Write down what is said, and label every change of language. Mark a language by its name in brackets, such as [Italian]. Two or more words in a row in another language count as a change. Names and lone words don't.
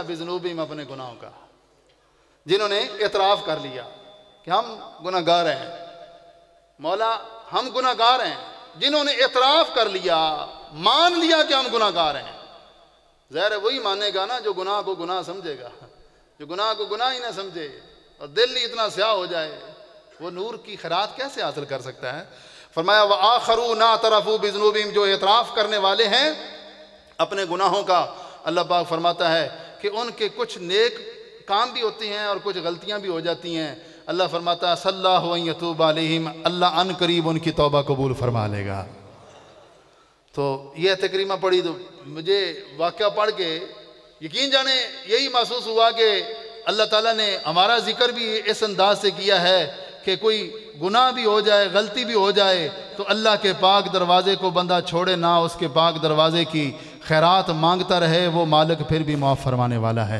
[Hindi] बिज़ुनूबिहिम, अपने गुनाहों का। जिन्होंने एतराफ़ कर लिया कि हम गुनाहगार हैं, मौला हम गुनाहगार हैं, जिन्होंने एतराफ़ कर लिया, मान लिया कि हम गुनाहगार हैं। ज़ाहिर है वही मानेगा ना जो गुनाह को गुनाह समझेगा। जो गुनाह को गुनाह ही ना समझे और दिल ही इतना स्याह हो जाए, वो नूर की खैरात कैसे हासिल कर सकता है? [Arabic] फरमाया وآخرون اعترفوا بذنوبهم, [Hindi] जो एतराफ़ करने वाले हैं अपने गुनाहों का। अल्लाह पाक फरमाता है कि उनके कुछ नेक काम भी होते हैं और कुछ गलतियां भी हो जाती हैं। अल्लाह फरमाता है [Arabic] صلى الله عليه يتوب عليهم, [Hindi] अल्लाह अन करीब उनकी तौबा कबूल फरमा लेगा। तो ये तकरीमा पढ़ी तो मुझे वाक़या पढ़ के यकीन जाने यही महसूस हुआ कि अल्लाह ताला ने हमारा जिक्र भी इस अंदाज से किया है कि कोई गुनाह भी हो जाए, गलती भी हो जाए तो अल्लाह के पाक दरवाज़े को बंदा छोड़े ना, उसके पाक दरवाज़े की खैरात मांगता रहे, वो मालिक फिर भी माफ़ फरमाने वाला है।